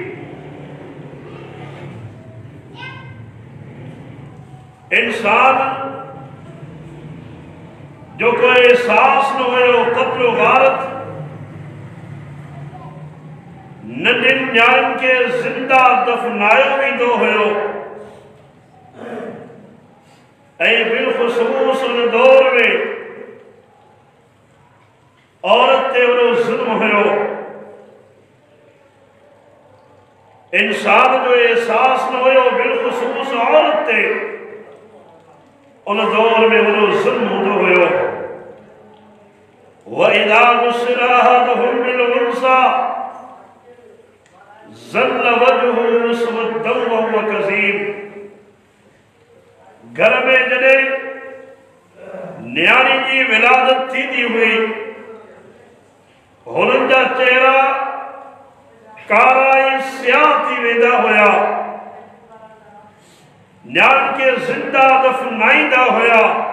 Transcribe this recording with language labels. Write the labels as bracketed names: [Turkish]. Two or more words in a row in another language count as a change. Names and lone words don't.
[Sindhi] इंसान जो कोई एहसास न हुयो क़त्ल गारत, नंढिन न्याणियुनि खे ज़िंदा दफ़नायो वेंदो हुयो, ऐं बिलख़ुसूस उन दौर में औरत ते वॾो ज़ुल्म हुयो। इंसान जो एहसास न हुयो, बिलख़ुसूस औरत ते उन दौर में वॾो ज़ुल्म हूंदो हुयो। [Arabic] وإذا بشر أحدهم بالأنثى ظل وجهه مسودا وهو كظيم. [Sindhi] घर में जॾहिं न्याणी जी विलादत थींदी हुई, हुननि जा चेहरा कारा ऐं स्याह थी वेंदा हुया। न्याणी खे ज़िंदा दफ़नाईंदा हुया।